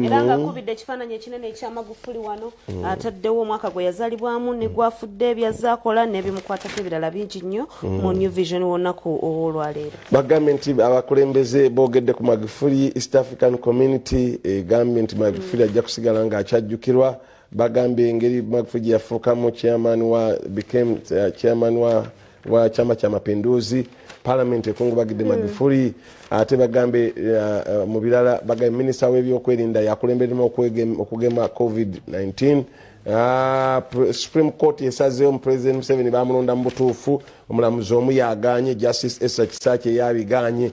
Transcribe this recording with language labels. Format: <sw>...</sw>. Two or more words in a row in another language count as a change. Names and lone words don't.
<lg>era nga kubidde ekifaananyi ekinene ekya Magufuli wano ataddewo omwaka gwe yazaalibwamu ne gwafudde ebyazaakola n'ebimukwatako ebirala bingi nnyo mu New Vision wonaku olwaleero bagambye nti abakulembeze boogedde ku Magufuli East African Community egambye nti Magufuli ajja kusigala ng'akyajjukirwa bagambye engeri Magufuli yafuukamu chairman wa chama cha mapinduzi parliament ekungubagidde Magufuli ate bagambe mu birala bagambye minisita w'ebyokwerinda yakulemberemu okugema COVID-19 Supreme Court esazeewo mu President Museveni bamulonda mu butuufu omulamuzi omu yaganye Justice Esther Kisaakye yabiganye</lg>